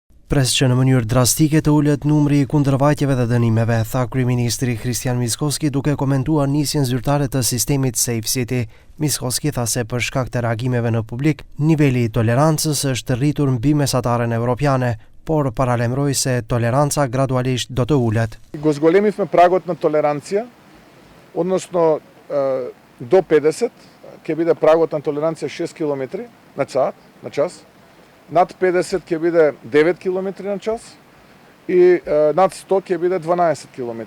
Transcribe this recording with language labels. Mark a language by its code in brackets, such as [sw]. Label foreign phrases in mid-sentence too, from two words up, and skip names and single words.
[sq] Pres që në mënyrë drastike të ulet numri i kundërvajtjeve dhe dënimeve, tha kryeministri Kristian Mickoski duke komentuar nisjen zyrtare të sistemit Safe City. Mickoski tha se për shkak të reagimeve në publik, niveli i tolerancës është rritur mbi mesataren evropiane, por paralemroi se toleranca gradualisht do të ulet. [mk] Го зголемивме прагот на толеранција, односно до 50 ќе биде прагот на толеранција 6 км на час. Над 50 ќе биде 9 км на час и над 100 ќе биде 12 км.